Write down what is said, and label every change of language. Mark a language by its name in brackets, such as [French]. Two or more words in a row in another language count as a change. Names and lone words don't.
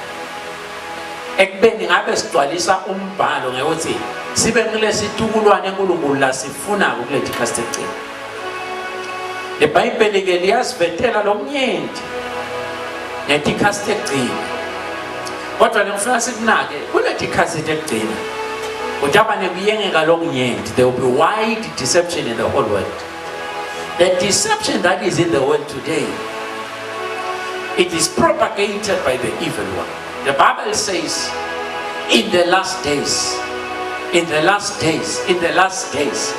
[Swati] Ekubeni ngabe sigcwalisa umbhalo ngekuthi sibe ngilesitukulwane eNkulunkulu la sifuna kuleti khathi tekugcina. iBhayibheli ke liyasivetela lomnyenti ngetikhathi tekugcina. Kodwa ngifuna sikunake kuleti khathi tekugcina kujaba nekuyengeka lokunyenti. [English] There will be wide deception in the whole world. The deception that is in the world today, it is propagated by the evil one. The Bible says in the last days, in the last days, in the last days.